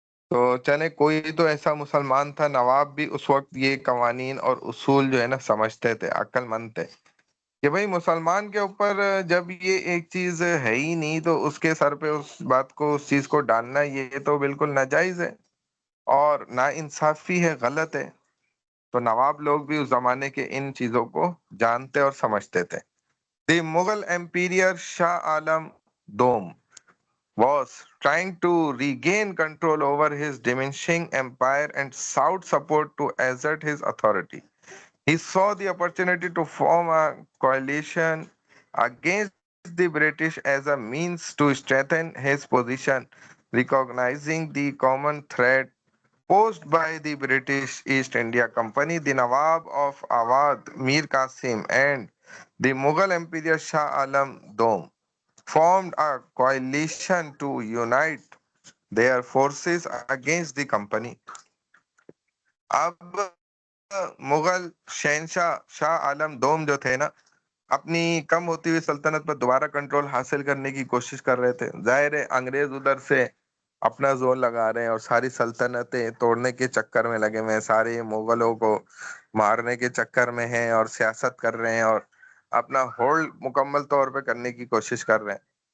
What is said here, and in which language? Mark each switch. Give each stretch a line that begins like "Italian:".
Urdu: تو چلے کوئی تو ایسا مسلمان تھا، نواب بھی اس وقت یہ قوانین اور اصول جو ہے نا سمجھتے تھے، عقل مند تھے کہ بھئی مسلمان کے اوپر جب یہ ایک چیز ہے ہی نہیں تو اس کے سر پہ اس بات کو، اس چیز کو ڈالنا یہ تو بالکل ناجائز ہے اور نا انصافی ہے، غلط ہے. تو نواب لوگ بھی اس زمانے کے ان چیزوں کو جانتے اور سمجھتے تھے.
English: The Mughal emperor Shah Alam دوم was trying to regain control over his diminishing empire and sought support to assert his authority. He saw the opportunity to form a coalition against the British as a means to strengthen his position, recognizing the common threat posed by the British East India Company. The Nawab of Awadh, Mir Qasim, and the Mughal Emperor Shah Alam Dom formed a coalition to unite their forces against the company.
Urdu: اب مغل شہنشاہ شاہ عالم دوم جو تھے نا، اپنی کم ہوتی ہوئی سلطنت پر دوبارہ کنٹرول حاصل کرنے کی کوشش کر رہے تھے. ظاہر ہے انگریز ادھر سے اپنا زور لگا رہے ہیں اور ساری سلطنتیں توڑنے کے چکر میں لگے ہوئے ہیں، سارے مغلوں کو مارنے کے چکر میں ہیں اور سیاست کر رہے ہیں اور اپنا ہولڈ مکمل طور پہ کرنے کی کوشش کر رہے ہیں.